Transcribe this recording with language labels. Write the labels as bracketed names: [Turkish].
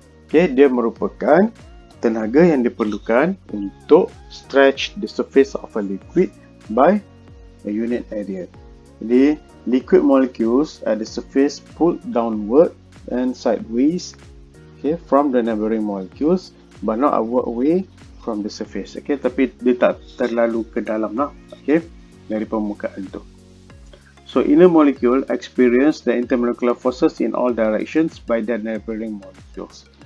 [English] Okay, [Malay] dia merupakan tenaga yang diperlukan untuk [English] stretch the surface of a liquid by a unit area. Jadi liquid molecules at the surface pulled downward and sideways, from the neighboring molecules, but not outward way from the surface. [Malay] Tapi dia tak terlalu ke dalam lah, dari permukaan tu. [English] So inner molecule experience the intermolecular forces in all directions by their neighboring molecules.